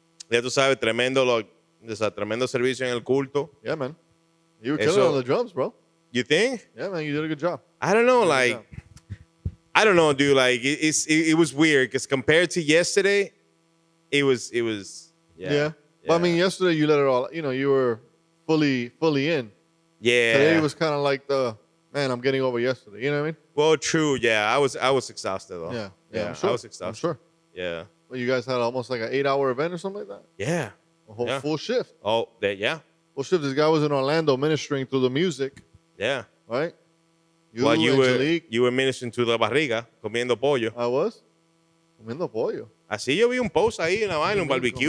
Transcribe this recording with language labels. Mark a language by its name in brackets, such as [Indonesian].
[Spanish] Ya tú sabes, tremendo, o sea, tremendo servicio en el culto. [English] Yeah, man. You were killing on the drums, bro. You think? Yeah, man, you did a good job. I don't know, You did a like, good job. I don't know, dude. Like, it was weird because compared to yesterday, it was, Yeah. But I mean, yesterday you let it all, you were fully in. yeah. Today was kind of like man, I'm getting over yesterday. You know what I mean? Well, true. Yeah, I was exhausted though. Yeah. I'm sure. I was exhausted. I'm sure. Yeah. Well, you guys had almost like an 8-hour event or something like that? Yeah. A whole Yeah. full shift. Oh, yeah. Full shift. This guy was in Orlando ministering through the music, Yeah. right? While Angelique. you were ministering to [Spanish] la barriga, comiendo pollo. [English] I was. [Spanish] Comiendo pollo. Así yo vi un post ahí, una vaina, un barbecue,